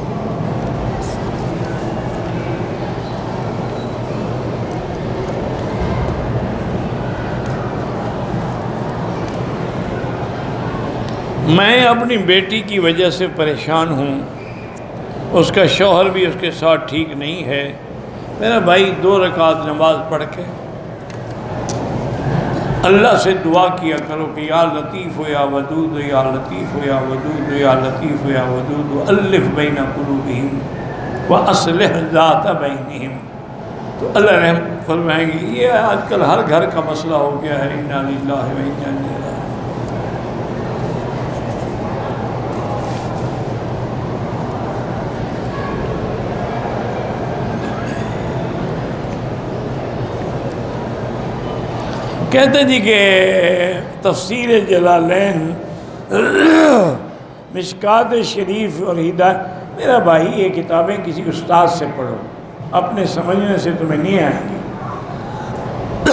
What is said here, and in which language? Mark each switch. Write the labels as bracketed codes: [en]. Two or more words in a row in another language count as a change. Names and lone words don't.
[ur] میں اپنی بیٹی کی وجہ سے پریشان ہوں، اس کا شوہر بھی اس کے ساتھ ٹھیک نہیں ہے۔ میرا بھائی 2 رکعت نماز پڑھ کے اللہ سے دعا کیا کرو کہ [ar] یا لطیف و یا ودود یا لطیف و یا ودود یا لطیف و یا ودود الف بین قلوبہم واصلح ذات بینہم، [ur] تو اللہ رحم فرمائیں گے۔ یہ آج کل ہر گھر کا مسئلہ ہو گیا ہے۔ [ar] انا للہ و انا الیہ راجعون۔ [ur] کہتے ہیں جی کہ تفسیر جلالین، مشکات شریف اور ہدایت، میرا بھائی یہ کتابیں کسی استاد سے پڑھو، اپنے سمجھنے سے تمہیں نہیں آئیں گی۔